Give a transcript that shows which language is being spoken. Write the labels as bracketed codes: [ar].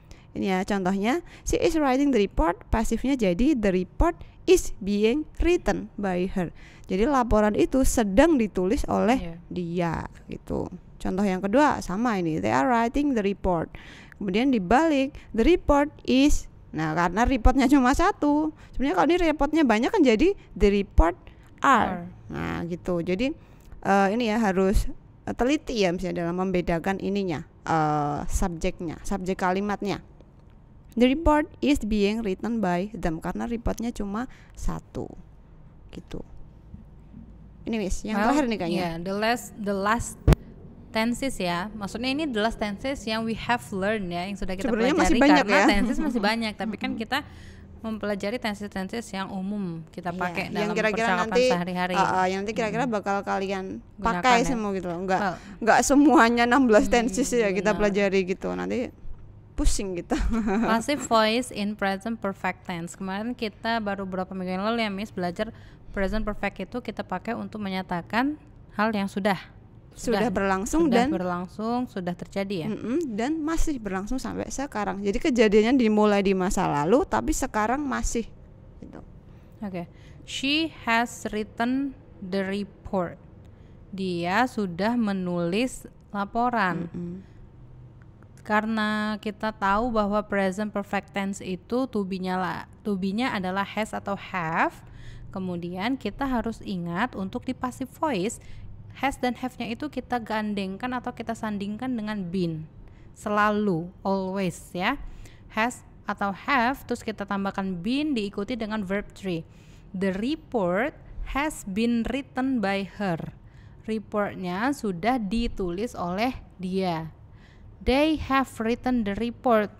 [id] Ini ya contohnya, [en] she is writing the report, [id] pasifnya jadi [en] the report is being written by her. [id] Jadi laporan itu sedang ditulis oleh dia gitu. Contoh yang kedua sama ini, [en] they are writing the report. [id] Kemudian dibalik, [en] the report is, [id] nah karena reportnya cuma satu, sebenarnya kalau ini reportnya banyak kan jadi [en] the report are. [id] Nah gitu. Jadi ini ya harus teliti ya misalnya dalam membedakan ininya, subjeknya, subjek kalimatnya. [en] The report is being written by them, [id] karena reportnya cuma satu gitu. Ini Miss, yang terakhir nih kayaknya. [en] The last tenses ya. [id] Maksudnya ini [en] the last tenses yang we have learned ya, [id] yang sudah kita sebenarnya pelajari, masih banyak karena ya. tenses masih banyak, tapi kan kita mempelajari tenses-tenses yang umum kita pakai dalam percakapan sehari-hari. Yang nanti kira-kira bakal kalian pakai semua gitu loh. Enggak semuanya 16 tenses ya kita pelajari gitu. Nanti pusing gitu. [en] Passive voice in present perfect tense. [id] Kemarin kita baru beberapa minggu yang lalu ya Miss belajar present perfect itu kita pakai untuk menyatakan hal yang sudah berlangsung, sudah terjadi ya. Dan masih berlangsung sampai sekarang. Jadi kejadiannya dimulai di masa lalu tapi sekarang masih gitu. Oke. [en] She has written the report. [id] Dia sudah menulis laporan. Karena kita tahu bahwa present perfect tense itu to be-nya adalah has atau have. Kemudian kita harus ingat untuk di passive voice, has dan have-nya itu kita gandengkan atau kita sandingkan dengan been. Selalu, always ya. Has atau have, terus kita tambahkan been diikuti dengan verb 3. [en] The report has been written by her. [id] Reportnya sudah ditulis oleh dia. [en] They have written the report.